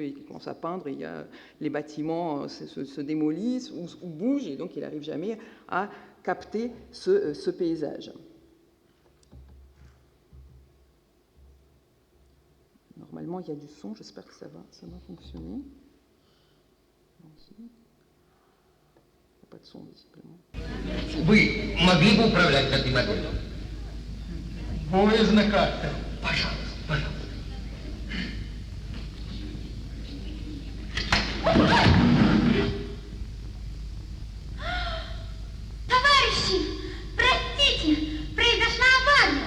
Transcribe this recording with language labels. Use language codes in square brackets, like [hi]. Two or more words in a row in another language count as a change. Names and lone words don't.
[fr] Et qui commence à peindre, les bâtiments se démolissent ou bougent et donc il n'arrive jamais à capter ce paysage. Normalement, il y a du son, j'espère que ça va fonctionner. Pas de son, visiblement. [ru] Вы могли бы управлять этой моделью? Поездная карта. Пожалуйста, пожалуйста. Товарищи, простите, произошла авария.